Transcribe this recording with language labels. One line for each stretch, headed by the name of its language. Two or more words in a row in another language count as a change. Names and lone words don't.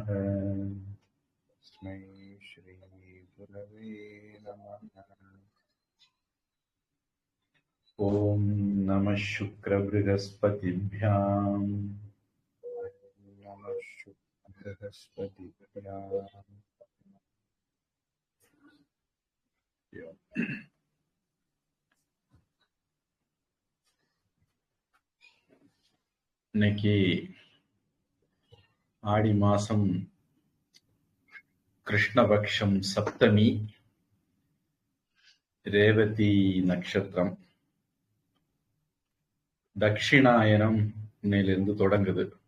Sanskrit: तस्मै श्री गुरवे नमः ॐ नमः शुक्रबृहस्पतिभ्यां नमः शुक्रबृहस्पतिभ्यां
Tamil: இன்னைக்கு ஆடி மாசம் கிருஷ்ணபக்ஷம் சப்தமி, ரேவதி நட்சத்திரம், தட்சிணாயனம் இன்னையிலிருந்து தொடங்குது.